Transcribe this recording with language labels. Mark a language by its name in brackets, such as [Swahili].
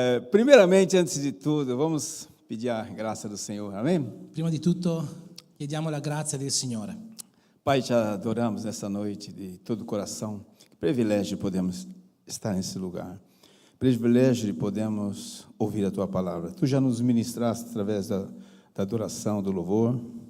[Portuguese] Primeiramente, antes de tudo, vamos pedir a graça do Senhor, amém? [Italian] Prima di tutto chiediamo la grazia del Signore. [Portuguese] Pai, te adoramos nessa noite de todo o coração. Que privilégio de podermos estar nesse lugar. Privilégio de podermos ouvir a Tua palavra. Tu já nos ministraste através da adoração, do louvor.